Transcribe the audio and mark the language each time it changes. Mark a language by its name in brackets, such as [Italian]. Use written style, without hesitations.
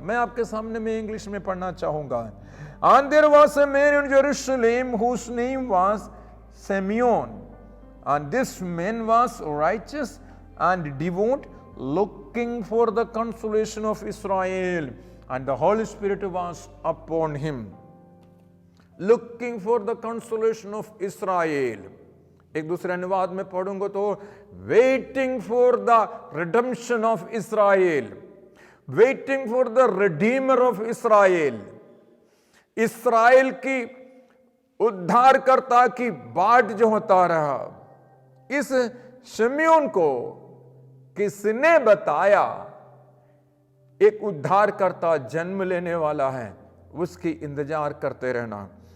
[Hindi] मैं आपके सामने में इंग्लिश में पढ़ना चाहूंगा। [English] And there was a man in Jerusalem whose name was Simeon, and this man was righteous and devout, looking for the consolation of Israel, and the Holy Spirit was upon him. Looking for the consolation of Israel. [Hindi] एक दूसरे अनुवाद में पढ़ूंगा तो [English] waiting for the redemption of Israel, waiting for the redeemer of Israel. [Hindi] इस्राएल की उद्धारकर्ता की बाट जो होता रहा, इस शिमयोन को किसने बताया एक उद्धारकर्ता जन्म लेने वाला है, उसकी इंतजार करते रहना।